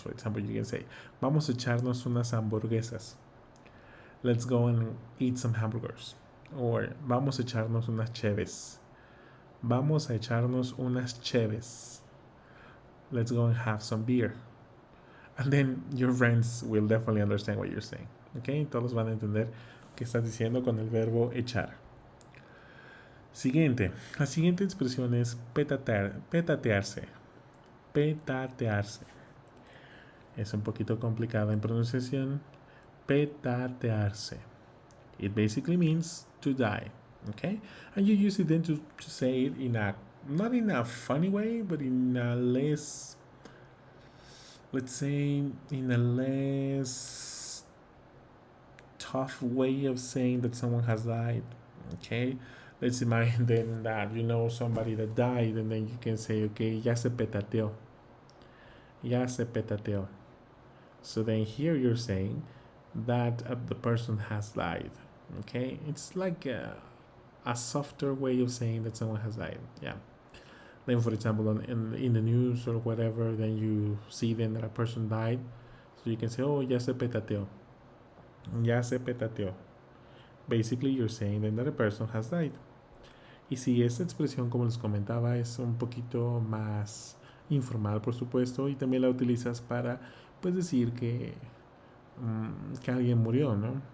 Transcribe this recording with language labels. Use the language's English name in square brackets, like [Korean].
[English] For example, you can say, [Spanish] vamos a echarnos unas hamburguesas. [English] Let's go and eat some hamburgers. Or [Spanish] vamos a echarnos unas cheves. Vamos a echarnos unas cheves. [English] Let's go and have some beer. And then your friends will definitely understand what you're saying. Okay? [Spanish] Todos van a entender qué estás diciendo con el verbo echar. Siguiente. La siguiente expresión es petatearse. Petatearse. Es un poquito complicada en pronunciación. Petatearse. [English] It basically means to die. Okay? And you use it then to say it in a, not in a funny way, but in a less, let's say, in a less tough way of saying that someone has died. Okay? Let's imagine then that you know somebody that died, and then you can say, okay, [Spanish] ya se petateó. Ya se petateó. [English] So then here you're saying that the person has died. Okay? It's like a softer way of saying that someone has died. Yeah. Then, for example, in the news or whatever, then you see then that a person died. So you can say, oh, [Spanish] ya se petateó. Ya se petateó. [English] Basically, you're saying then that a person has died. [Spanish] Y si esta expresión, como les comentaba, es un poquito más informal, por supuesto, y también la utilizas para, pues, decir que alguien murió, ¿no?